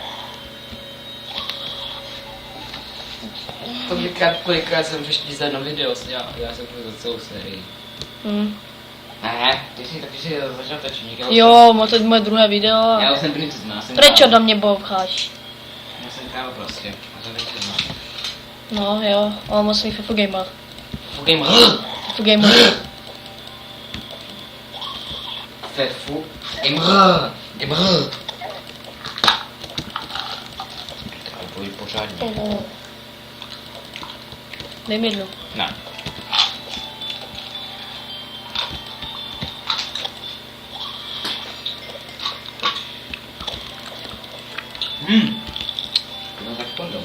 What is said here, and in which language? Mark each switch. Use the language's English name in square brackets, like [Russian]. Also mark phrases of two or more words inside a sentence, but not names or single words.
[Czech] Kolikrát jsem ještě za jedno video sněl, já jsem to za celou sérii. Ne, ty jsi začal točit. Jo, to je moje druhé video. Já už jsem princezna, jsem Prečo do mě boucháš? Já jsem kráva prostě, já jsem princezna. No jo, on má svý Fefu Gamer. Gamer. Fefu Gamer. Fefu. Gamer. Gamer. Tak pojď pořádně. Dej mi jednu. Ne. No tak pardon.